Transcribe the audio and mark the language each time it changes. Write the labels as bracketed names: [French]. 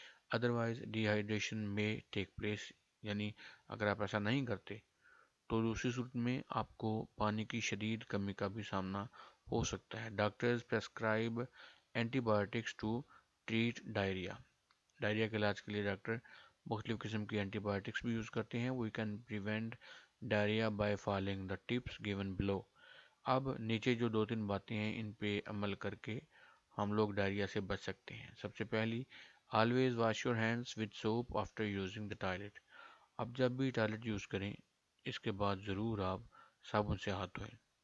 [English] otherwise dehydration میں take place, [Urdu] یعنی اگر آپ ایسا نہیں کرتے تو دوسری صورت میں آپ کو پانی کی شدید کمی کا بھی سامنا ہو سکتا ہے. [English] Doctors prescribe antibiotics to treat diarrhoea. [Urdu] Diarrhoea کے علاج کے لیے ڈاکٹر مختلف قسم کی اینٹی بایوٹکس بھی یوز کرتے ہیں. [English] We can prevent diarrhoea by following the tips given below. [Urdu] اب نیچے جو 2-3 باتیں ہیں ان پہ عمل کر کے ہم لوگ ڈائریا سے بچ سکتے ہیں. سب سے پہلی، [English] Always wash your hands with soap after using the toilet. [Urdu] اب جب بھی ٹوائلٹ یوز کریں اس کے بعد ضرور آپ صابن سے ہاتھ دھوئیں.